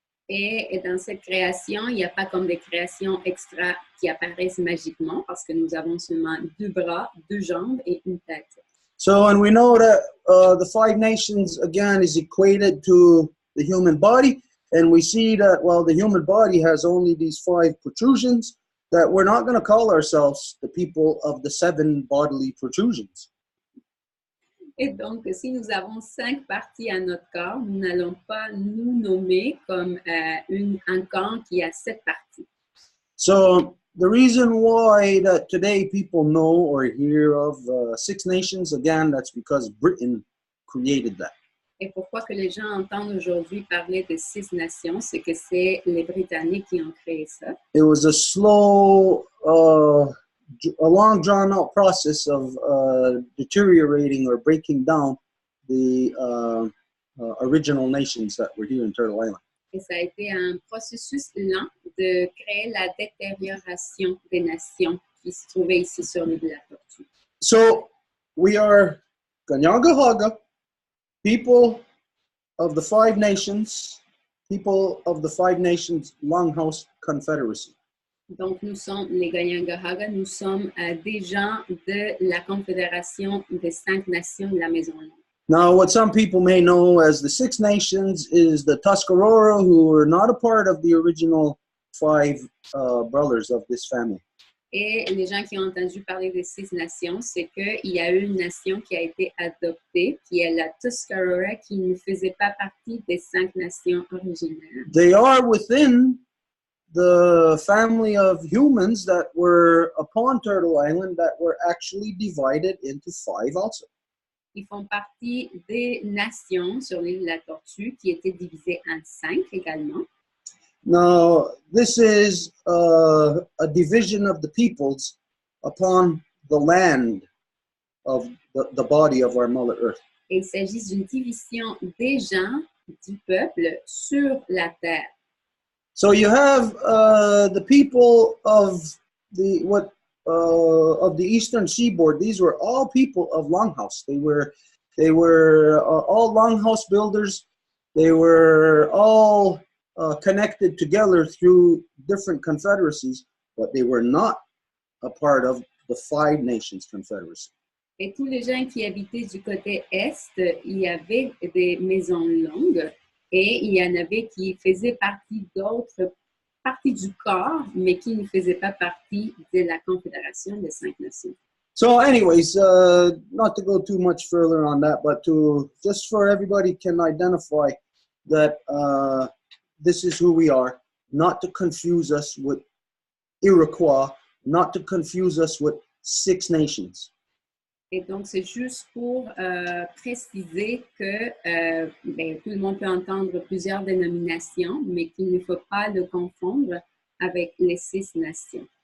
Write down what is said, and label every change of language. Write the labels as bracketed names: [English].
[French] Et dans cette création, il n'y a pas comme des créations extra qui apparaissent magiquement parce que nous avons seulement 2 bras, 2 jambes et une tête. [English] So, and we know that the 5 nations, again, is equated to the human body. And we see that, well, the human body has only these 5 protrusions, that we're not going to call ourselves the people of the 7 bodily protrusions. [French] Et donc, si nous avons 5 parties à notre corps, nous n'allons pas nous nommer comme un corps qui a 7 parties. [English] So the reason why that today people know or hear of Six Nations, again, that's because Britain created that. [French] Et pourquoi que les gens entendent aujourd'hui parler de 6 nations, c'est que c'est les Britanniques qui ont créé ça. [English] It was a slow, a long drawn-out process of deteriorating or breaking down the original nations that were here in Turtle Island. [French] Et ça a été un processus lent de créer la détérioration des nations qui se trouvaient ici sur l'île de la Tortue. [English] So we are Kanyagahaga, people of the Five Nations, people of the Five Nations Longhouse Confederacy. [French] Donc, nous sommes les Kanien'kehá:ka, nous sommes des gens de la Confédération des 5 nations de la Maison Longue. [English] Now, what some people may know as the Six Nations is the Tuscarora, who were not a part of the original 5 brothers of this family. [French] Et les gens qui ont entendu parler des 6 nations, c'est qu'il y a eu une nation qui a été adoptée, qui est la Tuscarora, qui ne faisait pas partie des 5 nations originales. [English] They are within the family of humans that were upon Turtle Island that were actually divided into 5 also. [French] Ils font partie des nations sur l'île de la Tortue qui étaient divisées en 5 également. [English] Now, this is a division of the peoples upon the land of the body of our Mother Earth. [French] Et il s'agit d'une division des gens, du peuple, sur la terre. [English] So you have the people of the Eastern Seaboard. These were all people of Longhouse. They were all Longhouse builders. They were all connected together through different confederacies, but they were not a part of the Five Nations Confederacy. [French] Et tous les gens qui habitaient du côté est, il y avait des maisons longues et il y en avait qui faisaient partie d'autres parties du corps, mais qui ne faisaient pas partie de la Confédération des 5 nations. [English] So anyways, not to go too much further on that, but to just for everybody can identify that this is who we are, not to confuse us with Iroquois, not to confuse us with Six Nations. [French] Et donc, c'est juste pour préciser que tout le monde peut entendre plusieurs dénominations, mais qu'il ne faut pas le confondre avec les 6 nations.